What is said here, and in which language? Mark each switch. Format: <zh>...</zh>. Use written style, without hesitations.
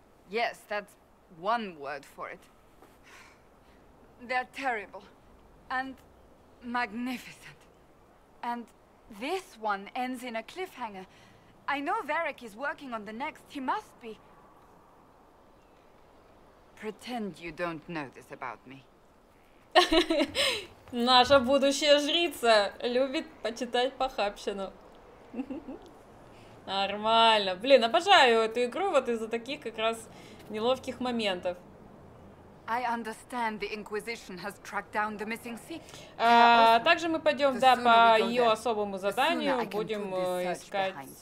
<en>Yes, that's one word for it. They're terrible. And magnificent. And this one ends in a cliffhanger. I know Varric is working on the next. He must be. Pretend you don't know this about me.</en> <ru>Наша будущая жрица любит почитать похабщину. Нормально. Блин, обожаю эту игру вот из-за таких как раз неловких моментов.</ru> <en>I understand the Inquisition has tracked down the missing sea.</en> <ru>Также мы пойдем, да, по ее особому заданию, будем искать...</ru>